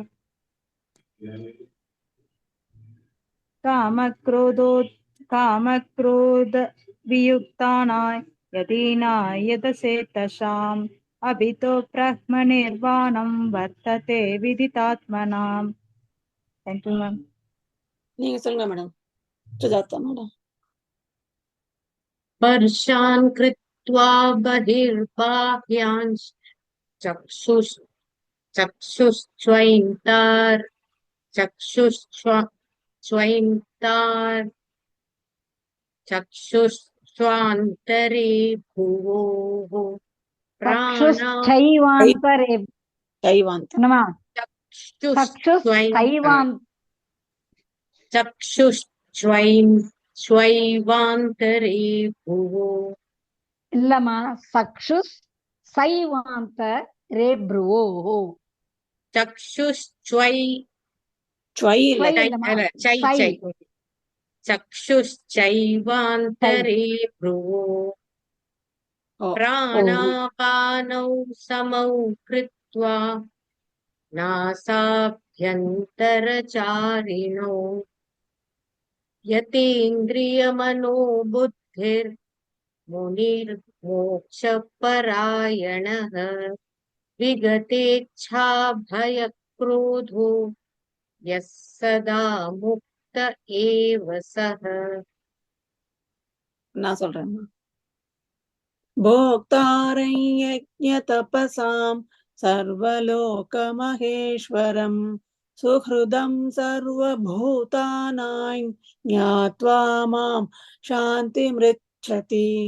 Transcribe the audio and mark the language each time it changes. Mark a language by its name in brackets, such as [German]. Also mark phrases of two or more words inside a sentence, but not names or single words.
[Sanskrit] कामक्रोध वियुक्तानां यदीनायतसेतशाम् अभितो ब्रह्मनिर्वाणं वर्तते विदितात्मनाम्. [English] Thank you, ma'am. [Tamil] நீங்க சொல்லுங்க மேடம். சுஜாதா மேடம். [Sanskrit] स्पर्शान् कृत्वा बहिर्बाह्यान् चक्षुश्चैन्तार चक्षुश्चैन्तार चक्षुश्चान्तरे भुवोः चक्षुश्चैवान्तरे चक्षुश्चैवान्तरे भुवो இல்லம்மா चक्षुस् चैवान्तरे भ्रुवो चक्षुश्चैवान्तरे भ्रुवो प्राणापानौ समौ कृत्वा नासाभ्यन्तरचारिणौ यतेन्द्रियमनोबुद्धिर्मुनिर्मोक्षपरायणः विगतेच्छाभयक्रोधो यः सदा मुक्त एव सः. [Tamil] நான் சொல்றேன். [Sanskrit] भोक्तारं यज्ञतपसां सर्वलोकमहेश्वरं सुहृदं सर्वभूतानां ज्ञात्वा मां शान्तिमृच्छति.